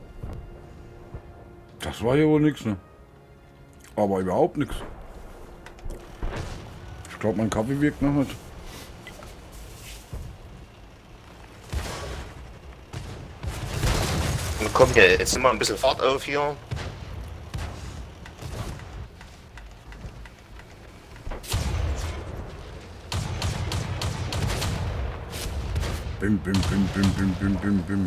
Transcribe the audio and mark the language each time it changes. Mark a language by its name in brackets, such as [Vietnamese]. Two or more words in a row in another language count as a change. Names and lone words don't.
[German] Das war ja wohl nix, ne. Aber überhaupt nix. Ich glaube, mein Kaffee wirkt noch nicht. Komm hier, jetzt nimm mal ein bisschen Fahrt auf hier. Bim, bim, bim, bim, bim, bim, bim, bim.